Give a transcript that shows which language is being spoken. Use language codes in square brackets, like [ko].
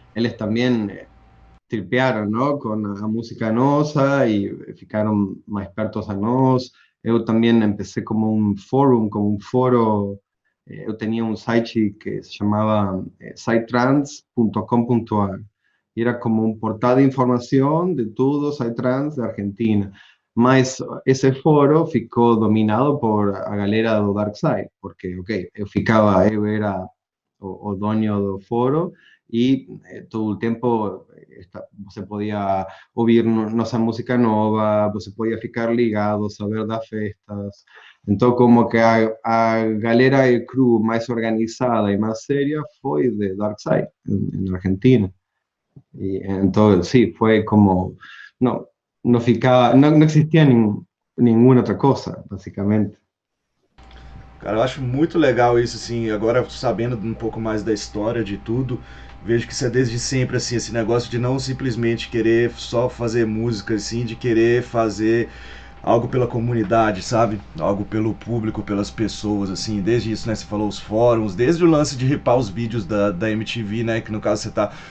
[es] Eles también tripearon, ¿no? Con a música nosa y [pt] ficaron [es] más expertos a nós. [pt] Eu [es] también empecé como un forum, como un foro. [pt] Eu [es] tenía un site que se llamaba sitetrans.com.ar y era como un portal de información de todo Psytrance de Argentina. [pt] Mas ese foro ficou dominado por a galera do Dark Side, porque, ok, eu era o dono do foro e todo o tempo você podia ouvir nossa música nova, você podia ficar ligado, saber das festas. Então, como que a galera e crew mais organizada e mais séria foi de Dark Side, em Argentina. [es] Y entonces, sí, fue como, no [pt] ficaba, [es] no existía ninguna otra cosa, básicamente. [pt] Cara, eu acho muito legal isso, assim, agora sabendo um pouco mais da história de tudo, vejo que isso é desde sempre, assim, esse negócio de não simplesmente querer só fazer música, assim, de querer fazer algo pela comunidade, sabe? Algo pelo público, pelas pessoas, assim, desde isso, né? Você falou os fóruns, desde o lance de ripar os vídeos da MTV, né? Que no caso você tá.